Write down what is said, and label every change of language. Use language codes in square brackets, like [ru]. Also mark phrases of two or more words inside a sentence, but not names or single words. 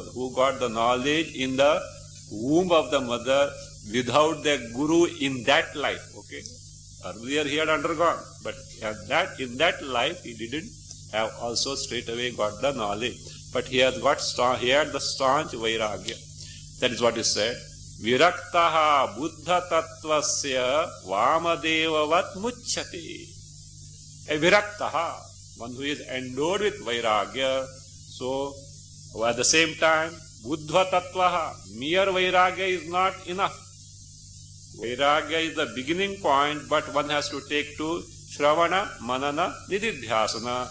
[en] Who got the knowledge in the womb of the mother without the guru in that life. Okay. Earlier he had undergone, but in that life he didn't have also straight away got the knowledge. But he had the staunch Vairagya. That is what is said. [sa] Viraktaha buddha tattvasya Vamadevavat muchyate. [en] A Viraktaha, one who is endowed with Vairagya. So, at the same time, [sa] Buddha Tattvaha, [en] mere Vairagya is not enough. Vairagya is the beginning point, but one has to take to [sa] Shravana, Manana, Nididhyasana.